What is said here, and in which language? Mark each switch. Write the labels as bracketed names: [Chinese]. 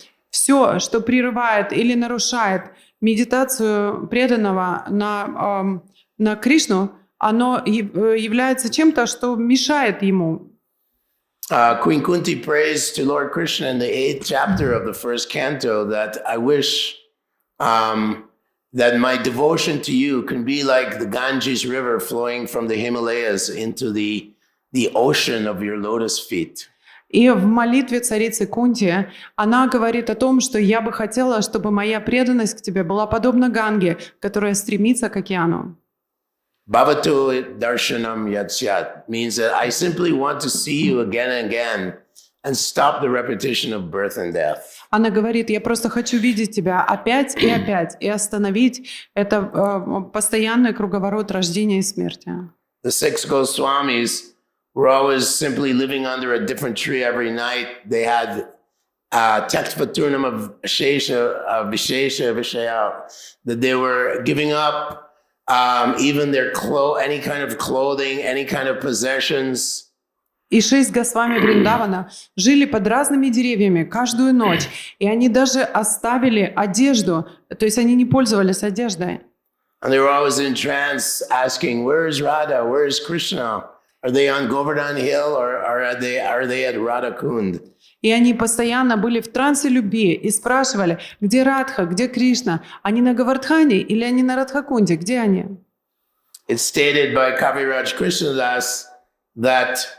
[Russian] Все, что прерывает или нарушает медитацию преданного на Кришну, оно является чем-то, что мешает ему. [English] Queen Kunti prays to Lord Krishna in the 8th chapter of the 1st canto that I wish that my devotion to you can be like the Ganges river flowing from the Himalayas into the ocean of your lotus feet. [Russian] И в молитве царицы Кунти она говорит о том, что я бы хотела, чтобы моя преданность к тебе была подобна Ганге, которая стремится к океану. [Sanskrit] Bhavatu darshanam yatsyat [English] means that I simply want to see you again and again and stop the repetition of birth and death. [Russian] Она говорит, я просто хочу видеть тебя опять и остановить это постоянный круговорот рождения и смерти. [English] The 6 Goswamis were always simply living under a different tree every night. They had text paturnam of Vishesha Vishaya, that they were giving up even their any kind of clothing, any kind of possessions. [Russian] И 6 Госвами Вриндавана жили под разными деревьями каждую ночь, и они даже оставили одежду, то есть они не пользовались одеждой. [English] And they were always in trance asking, where is Radha? Where is Krishna? Are they on Govardhan Hill or are they at Radha Kund? [Russian] И они постоянно были в трансе любви и спрашивали, где Радха, где Кришна? Они на Гавардхане или они на Радхакунде? Где они? [English] It's stated by Kaviraj Krishnadas that